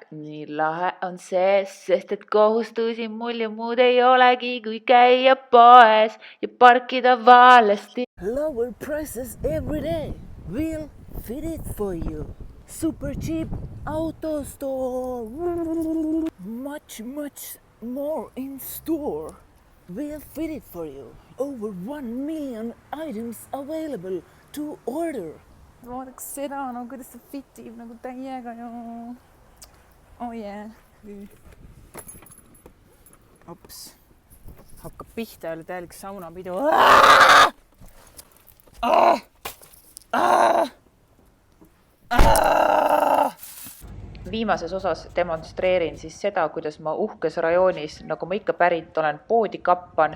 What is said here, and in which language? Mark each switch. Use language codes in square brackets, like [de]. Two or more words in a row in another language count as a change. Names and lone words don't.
[et] nii lahe on see, sest et kohustusi mul ja muud ei olegi, kui käia poes ja parkida valesti. [en] Lower prices every day. We'll fit it for you. Super cheap auto store. Much more in store. We'll fit it for you. Over 1 million items available to order. [et] Vaadaks seda, no kuidas see fitib nagu täiega ja [en] oh yeah. [et] Ops, hakkab pihta jälle täielik saunapidu. Viimases osas demonstreerin siis seda, kuidas ma uhkes rajoonis, nagu ma ikka pärit olen, poodi kappan.